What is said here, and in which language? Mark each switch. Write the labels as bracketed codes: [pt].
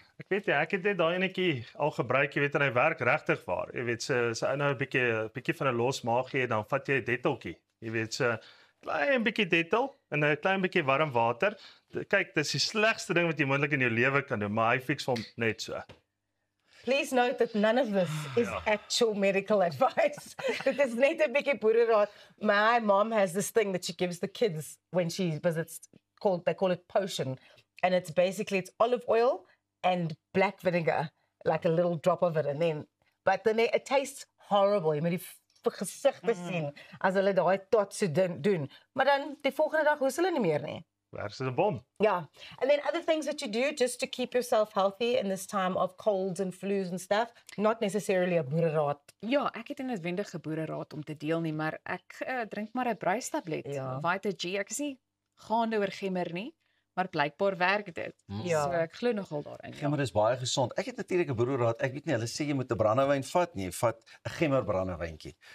[af] Ek weet jy, ek het net daai enetjie al gebruik, jy weet, en hy werk regtig waar. Jy weet, so nou 'n bietjie van 'n los maag gee, dan vat jy 'n detteltjie. Jy weet, so klein bietjie dettel en 'n klein bietjie warm water. Kyk, dis die slegste ding wat jy moontlik in jou lewe kan doen, maar hy fix hom net so. [en] Please note that none of this is actual medical advice. [af] Dit is net 'n bietjie boereraad. [en] My mom has this thing that she gives the kids when she visits, they call it potion. And it's olive oil and black vinegar, like a little drop of it. But then it tastes horrible. [af] Jy moet die gesigte sien as hulle daai tot so doen. Maar dan die volgende dag hoes hulle nie meer nie. Werk soos 'n bom. [en] Yeah. And then other things that you do just to keep yourself healthy in this time of colds and flus and stuff, not necessarily a boereraad. [af] Ja, ek het 'n noodwendige boereraad om te deel nie, maar ek drink maar 'n bruistablet. Ja. Vita G. Ek is nie gaande oor gemmer nie, maar blykbaar werk dit. Ja. So ek glo nogal daarin. Ja, maar dis baie gesond. Ek het natuurlik 'n boereraad. Ek weet nie, hulle sê jy moet 'n brandewyn vat nie. Jy vat 'n gemmer brandewyntjie.